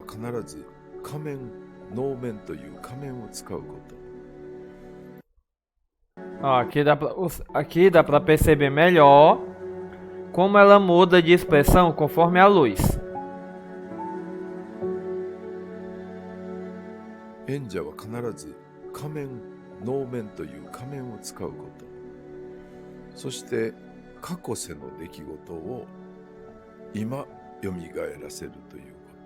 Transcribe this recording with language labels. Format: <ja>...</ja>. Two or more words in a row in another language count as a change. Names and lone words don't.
<ja>必ず仮面、能面という仮面を使うこと。</ja> <pt>Aqui dá pra perceber melhor como ela muda de expressão conforme a luz.</pt> <ja>演者は必ず仮面、能面という仮面を使うこと。そして過去世の出来事を今蘇らせるということ。</ja>